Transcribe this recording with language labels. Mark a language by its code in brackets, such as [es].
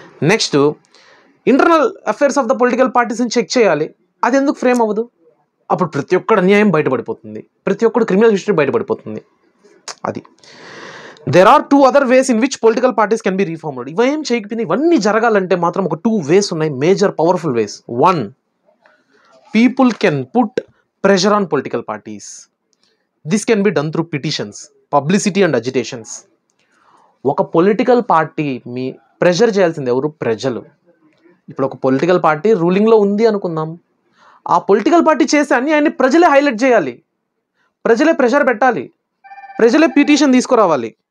[te] Next, internal affairs of the political పార్టీస్ని check చేయాలి. అది ఎందుకు ఫ్రేమ్ అవ్వదు? అప్పుడు ప్రతి ఒక్కడు అన్యాయం బయటపడిపోతుంది, ప్రతి ఒక్కడు క్రిమినల్ హిస్టరీ బయటపడిపోతుంది. అది. [en] There are 2 other ways in which political parties can be reformed. [te] ఇవేం చేయకపోయినా ఇవన్నీ జరగాలంటే మాత్రం ఒక 2 ways ఉన్నాయి, [en] Major powerful ways. 1, people can put pressure on political parties. This can be done through petitions, publicity and agitations. [te] ఒక political party మీ pressure చేయాల్సింది ఎవరు? ప్రజలు. ఇప్పుడు ఒక పొలిటికల్ పార్టీ రూలింగ్లో ఉంది అనుకుందాం, ఆ పొలిటికల్ పార్టీ చేసే అన్యాయాన్ని ప్రజలే హైలైట్ చేయాలి, ప్రజలే ప్రెషర్ పెట్టాలి, ప్రజలే పిటిషన్ తీసుకురావాలి.